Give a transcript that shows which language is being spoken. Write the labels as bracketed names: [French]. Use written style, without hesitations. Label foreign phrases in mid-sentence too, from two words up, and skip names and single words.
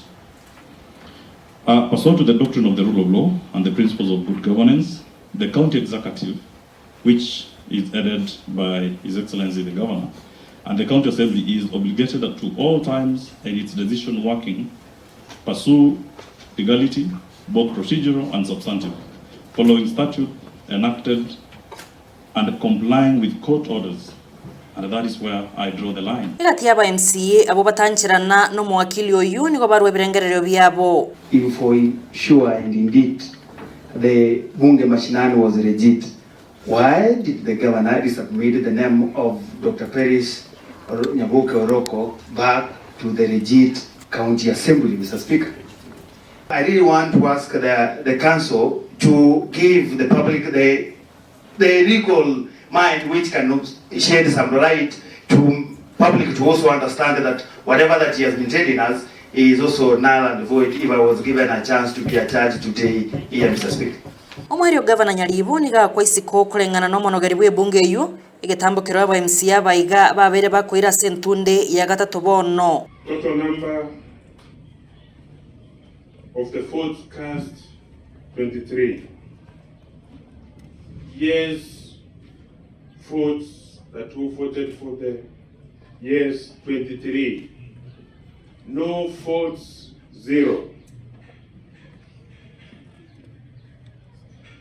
[English] Pursuant to the doctrine of the rule of law and the principles of good governance, the County Executive, which is headed by His Excellency the Governor, and the County Assembly is obligated at all times in its decision working pursue legality, both procedural and substantive, following statute enacted and complying with court orders. And that is where I draw the line. [Gusii] Igati yaba MCA abo batanchirana no mwakili oyu nigo barwe birengerero byabo. [English] If for sure and indeed the [Swahili] bunge mashinani [English] was legit, why did the governor resubmit the name of Dr. Peris Nyaboke Oroko back to the legit county assembly, Mr. Speaker? I really want to ask the council to give the public the legal mind which can shed some light to public to also understand that whatever that he has been telling us is also null and void if I was given a chance to be a judge today here, Mr. Speaker. [Gusii] Omwario Governor Nyaribo niga kwa isiko kulengana no monogari bwe bunge yu igetambukiro aba MCA baiga babere bakwira sentunde ya gatatu bono. [English] Total number of the votes cast 23. Yes votes that who voted for the yes 23. No votes 0.